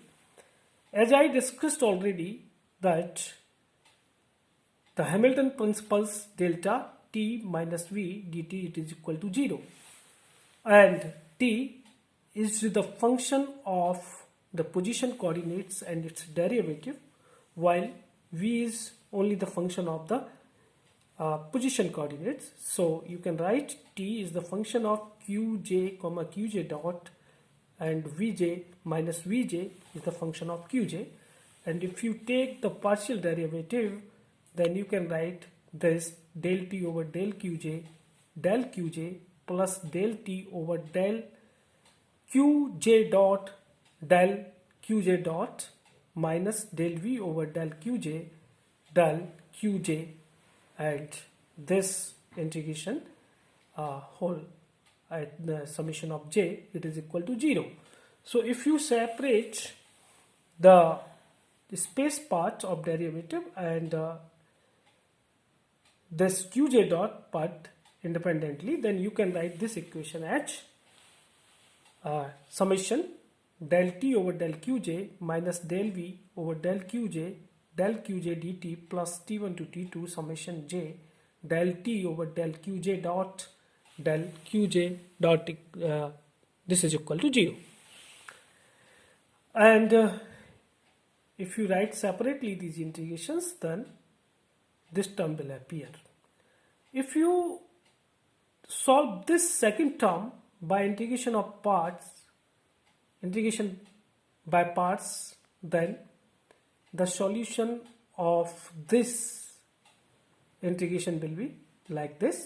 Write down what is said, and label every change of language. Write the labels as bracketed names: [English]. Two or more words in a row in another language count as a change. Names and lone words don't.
[English] As I discussed already, that the Hamilton principles delta t minus v dt, it is equal to 0, and t is the function of the position coordinates and its derivative, while v is only the function of the position coordinates. So you can write t is the function of qj comma qj dot, and vj minus vj is the function of qj, and if you take the partial derivative, then you can write this del t over del qj plus del t over del qj dot minus del v over del qj, and this integration whole at the summation of j, it is equal to 0. So if you separate the space part of derivative and this qj dot part independently, then you can write this equation as summation del t over del qj minus del v over del qj dt plus t1 to t2 summation j del t over del qj dot del qj dot this is equal to 0. And if you write separately these integrations, then this term will appear. If you solve this second term by integration by parts, then the solution of this integration will be like this.